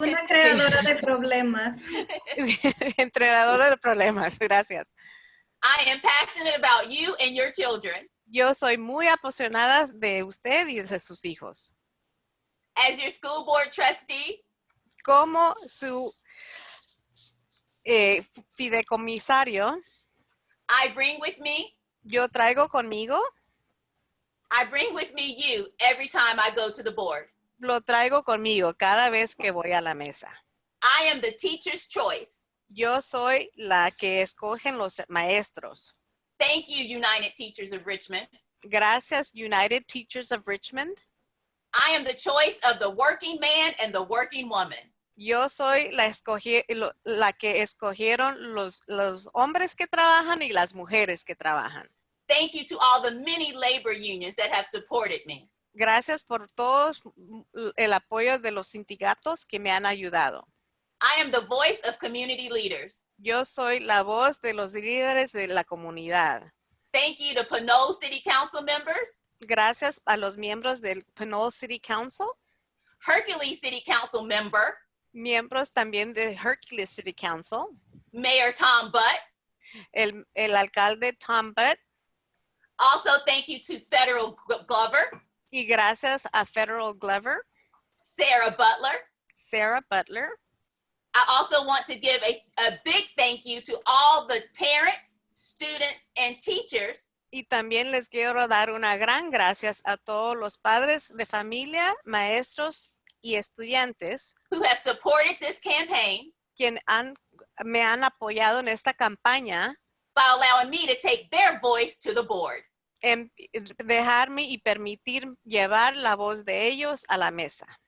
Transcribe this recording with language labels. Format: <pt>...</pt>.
<es>Una creadora de problemas. Entrenadora de problemas, gracias.</es> <en>I am passionate about you and your children.</en> <es>Yo soy muy apasionada de usted y de sus hijos.</es> <en>As your school board trustee,</en> <es>Como su fideicomisario,</es> <en>I bring with me</en> <es>yo traigo conmigo,</es> <en>you every time I go to the board.</en> <es>lo traigo conmigo cada vez que voy a la mesa.</es> <en>I am the teacher's choice.</en> <es>Yo soy la que escogen los maestros.</es> <en>Thank you, United Teachers of Richmond.</en> <es>Gracias, United Teachers of Richmond.</es> <en>I am the choice of the working man and the working woman.</en> <es>Yo soy la que escogieron los hombres que trabajan y las mujeres que trabajan.</es> <en>Thank you to all the many labor unions that have supported me.</en> <es>Gracias por todo el apoyo de los sindicatos que me han ayudado.</es> <en>I am the voice of community leaders.</en> <es>Yo soy la voz de los líderes de la comunidad.</es> <en>Thank you to Pinole City Council members,</en> <es>Gracias a los miembros del Pinole City Council,</es> <en>Hercules City Council member,</en> <es>miembros también de Hercules City Council,</es> <en>Mayor Tom Butt.</en> <es>el alcalde Tom Butt,</es> <en>Also, thank you to Federal Glover,</en> <es>y gracias a Federal Glover,</es> <en>Sarah Butler.</en> <es>Sarah Butler.</es> <en>I also want to give a big thank you to all the parents, students, and teachers</en> <es>Y también les quiero dar una gran gracias a todos los padres de familia, maestros y estudiantes</es> <en>who have supported this campaign</en> <es>quienes me han apoyado en esta campaña</es> <en>by allowing me to take their voice to the board.</en> <es>en dejarme y permitir llevar la voz de ellos a la mesa.</es>